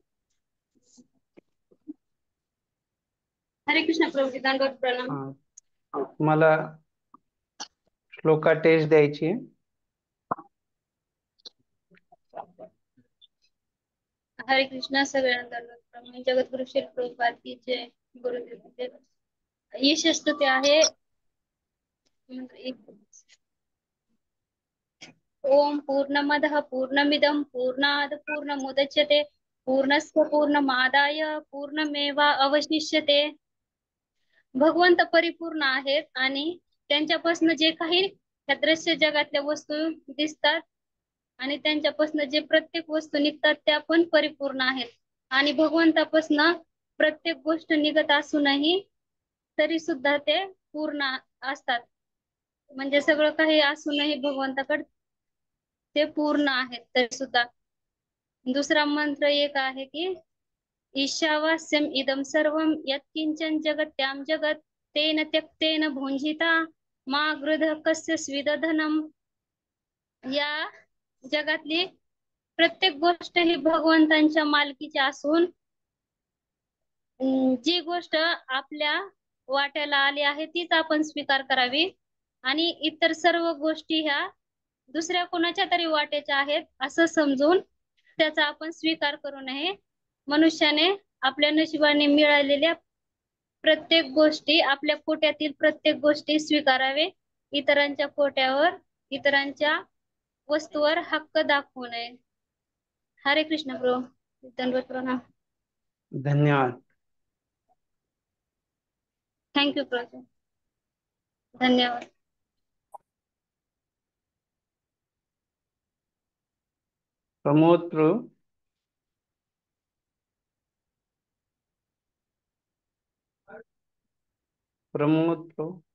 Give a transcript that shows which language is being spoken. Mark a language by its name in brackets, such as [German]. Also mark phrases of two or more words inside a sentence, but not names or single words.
[Marathi] हरे कृष्ण प्रभूजी दंडवत प्रणाम. तुम्हाला श्लोका टेस्ट द्यायची आहे. हरे कृष्णा. सगळ्यांना दंडवत प्रणाम. जगद्गुरु श्री प्रभुपाद की जय. गुरुदेव यश स्तुती आहे. [Sanskrit] ओम पूर्णमदः पूर्णमिदं पूर्णात् पूर्णमुदच्यते पूर्णस्य पूर्णमादाय पूर्णमेवा अवशिष्यते. [Marathi] भगवंत परिपूर्ण आहेत आणि त्यांच्यापासून जे काही या दृश्य जगातल्या वस्तू दिसतात आणि त्यांच्यापासून जे प्रत्येक वस्तू निघतात त्या पण परिपूर्ण आहेत. आणि भगवंतापासून प्रत्येक गोष्ट निघत असूनही तरी सुद्धा ते पूर्ण असतात. म्हणजे सगळं काही असूनही भगवंताकडे ते पूर्ण आहेत तरी सुद्धा. दुसरा मंत्र एक आहे की [Sanskrit] ईशावास्यम इदम सर्वम यत्किंचन जगत्याम जगत तेन त्यक्तेन भुंजिता मा गृध कस्य स्विदधनम. [Marathi] या जगातली प्रत्येक गोष्ट ही भगवंतांच्या मालकीची असून जी गोष्ट आपल्या वाट्याला आली आहे तीच आपण स्वीकार करावी आणि इतर सर्व गोष्टी ह्या दुसऱ्या कोणाच्या तरी वाट्याच्या आहेत असं समजून त्याचा आपण स्वीकार करू नये. मनुष्याने आपल्या नशिबाने मिळालेल्या प्रत्येक गोष्टी, आपल्या कोट्यातील प्रत्येक गोष्टी स्वीकारावे. इतरांच्या कोट्यावर, इतरांच्या वस्तूवर हक्क दाखवू नये. हरे कृष्ण प्रभू. दंडवत प्रणाम. धन्यवाद. थँक्यू प्रभू. धन्यवाद. प्रमोद प्रभू. प्रमोद प्रभू.